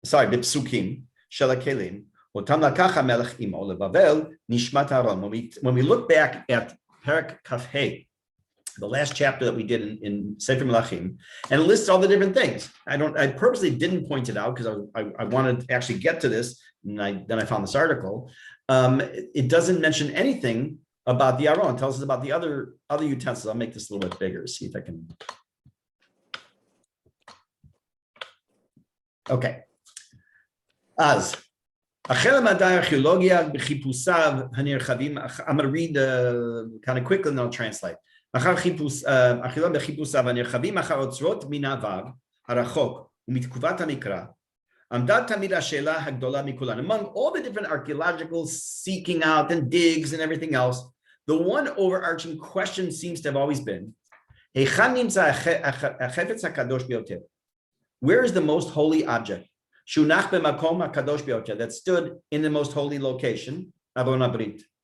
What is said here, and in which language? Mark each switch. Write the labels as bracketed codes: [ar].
[he] בפסוקים של הכלים, אותם לקח המלך עמו לבבל, נשמת אהרון. [en] When we look back at Perek Kaf-Hey, the last chapter that we did in Sefer Melachim, and it lists all the different things. I purposely didn't point it out because I wanted to actually get to this, and then I found this article. It doesn't mention anything about the Aron. It tells us about the other utensils. I'll make this a little bit bigger, see if I can. Okay. [he] אז, החל המדע הארכיאולוגיה בחיפושיו הנרחבים, [en] I'm going to read kind of quickly and I'll translate. [he] אחר חיפוש, ארכיאולוגיה בחיפושיו הנרחבים אחר אוצרות מן העבר הרחוק ומתקופת המקרא, עמדה תמיד השאלה הגדולה מכולן. [en] Among all the different archaeological seeking out and digs and everything else, the one overarching question seems to have always been, [he] היכן נמצא החפץ הקדוש ביותר? [en] Where is the most holy object? [he] Shunach b'makom hakadosh biyoter, [en] that stood in the most holy location, Aron HaBrit.